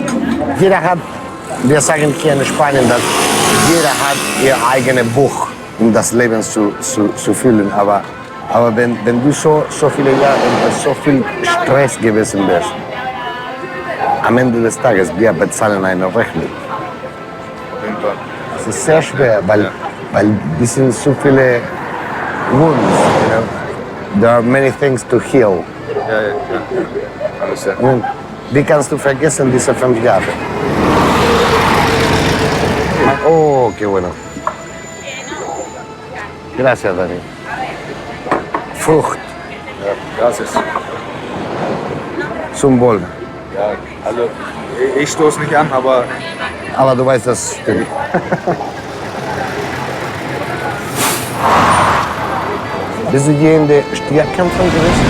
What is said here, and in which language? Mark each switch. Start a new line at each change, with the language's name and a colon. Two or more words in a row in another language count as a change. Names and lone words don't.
German: Jeder hat, wir sagen hier in Spanien, dass jeder hat ihr eigenes Buch, um das Leben zu fühlen. Aber wenn du so viele Jahre unter so viel Stress gewesen bist, am Ende des Tages, wir bezahlen eine Rechnung. Es ist sehr schwer, weil es sind so viele
English: wounds, you know. There are many things to heal.
German: Und die kannst du vergessen, diese 5 Jahre.
Spanish: Oh, qué bueno. Gracias, Dani.
German: Frucht.
Spanish: Ja, gracias.
German: Zum Wohl. Ja, also ich stoße nicht an, aber du weißt, das stimmt. Bist du je in der Stierkämpfen gewesen?